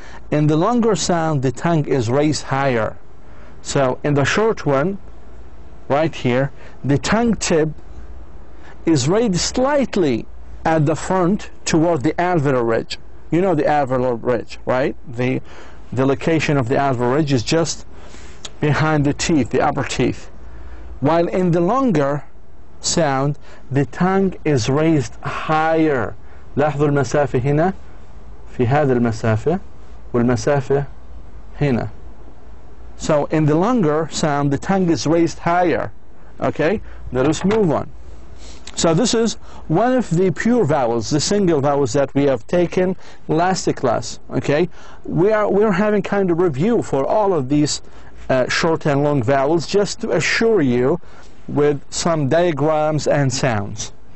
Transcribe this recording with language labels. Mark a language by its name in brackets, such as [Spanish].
[English] In the longer sound, the tongue is raised higher. So in the short one, right here, the tongue tip is raised slightly at the front toward the alveolar ridge. You know the alveolar ridge, right? The location of the alveolar ridge is just behind the teeth, the upper teeth. While in the longer sound, the tongue is raised higher. [Arabic] لاحظوا المسافة هنا في هذه المسافة والمسافة هنا. [English] So in the longer sound, the tongue is raised higher. Okay, let us move on. So this is one of the pure vowels, the single vowels that we have taken last class. Okay, we're having kind of review for all of these short and long vowels, just to assure you with some diagrams and sounds.